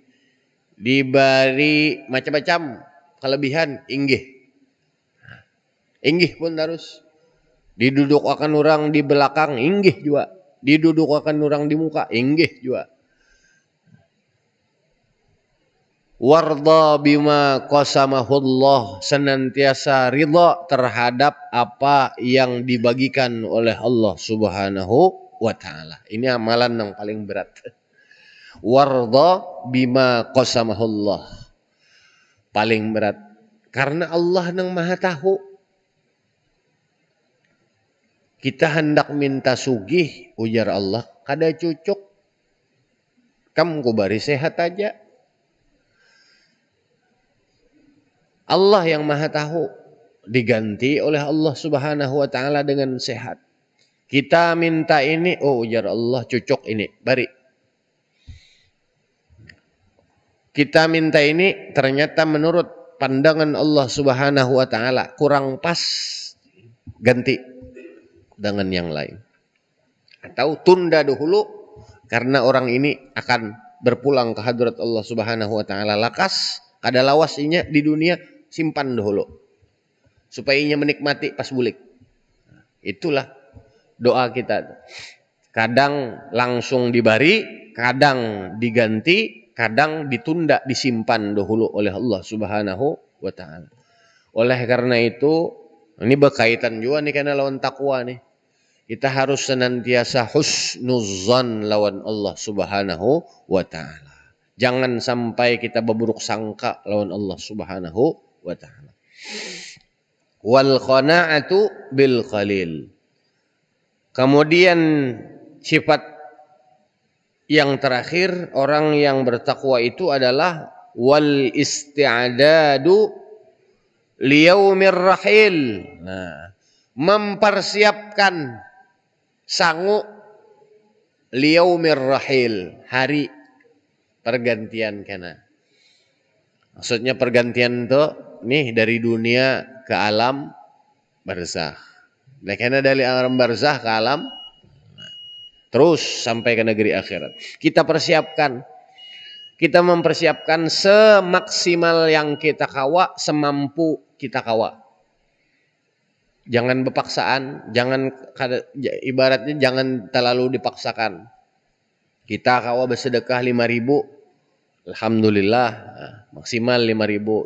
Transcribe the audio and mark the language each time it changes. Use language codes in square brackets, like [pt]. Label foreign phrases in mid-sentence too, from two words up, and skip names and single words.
[bjn] Dibari macam-macam kelebihan inggih. Inggih pun terus. Diduduk akan orang di belakang inggih juga. Diduduk akan orang di muka inggih juga. [ar] ورضا بما قسمه الله, [id] senantiasa ridha terhadap apa yang dibagikan oleh Allah [ar] سبحانه وتعالى. [id] Ini amalan yang paling berat. [ar] ورضا بما قسمه الله, [id] paling berat. [bjn] Karena Allah yang maha tahu. Kita hendak minta sugih, ujar Allah, kada cucuk. Kamu kubari sehat aja. [id] Allah yang maha tahu diganti oleh Allah [ar] سبحانه وتعالى [id] dengan sehat. [bjn] Kita minta ini, oh ujar Allah cucuk ini, bari. [id] Kita minta ini ternyata menurut pandangan Allah [ar] سبحانه وتعالى [id] kurang pas, ganti dengan yang lain. Atau tunda dahulu karena orang ini akan berpulang ke hadrat Allah [ar] سبحانه وتعالى. [bjn] Lakas, kada lawas inya di dunia, simpan dahulu. Supaya inya menikmati pas bulik. [id] Itulah doa kita. [bjn] Kadang langsung dibari, kadang diganti, kadang ditunda, disimpan dahulu oleh Allah [ar] سبحانه وتعالى. [bjn] Oleh karena itu, ini berkaitan juga nih karena lawan takwa nih. Kita harus senantiasa husnuzan lawan Allah [ar] سبحانه وتعالى. [bjn] Jangan sampai kita berburuk sangka lawan Allah [ar] سبحانه وتعالى. والقناعة بالقليل. [id] Kemudian sifat yang terakhir orang yang bertakwa itu adalah [ar] والاستعداد ليوم الرحيل. [id] Nah, mempersiapkan sangu [ar] ليوم الرحيل, [id] hari pergantian kena. Maksudnya pergantian itu nih dari dunia ke alam barzakh. Nah, karena dari alam barzakh ke alam terus sampai ke negeri akhirat. [bjn] Kita persiapkan. Kita mempersiapkan semaksimal yang kita kawa, semampu kita kawa. [id] Jangan berpaksaan, jangan ibaratnya jangan terlalu dipaksakan. [bjn] Kita kawa bersedekah 5.000, alhamdulillah maksimal 5.000.